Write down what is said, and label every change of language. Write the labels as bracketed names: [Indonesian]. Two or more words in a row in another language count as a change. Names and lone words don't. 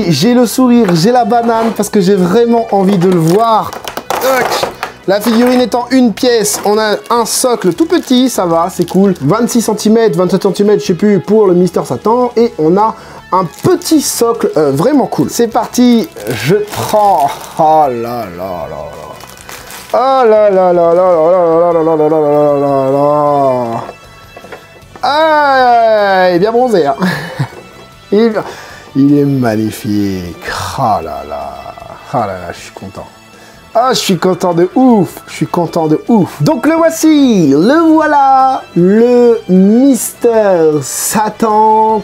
[French] J'ai le sourire, j'ai la banane parce que j'ai vraiment envie de le voir. La figurine étant une pièce, on a un socle tout petit, ça va, c'est cool. 26 cm, 27 cm, je sais plus, pour le Mister Satan. Et on a un petit socle vraiment cool. C'est parti, je prends. Oh là là là là. Oh là là là là là là là là là là là là là. Ah, il est bien bronzé, hein. Il est magnifique. Ah là là. Ah là là, je suis content. Ah, je suis content de ouf. Je suis content de ouf. Donc le voici, le voilà, le Mister Satan.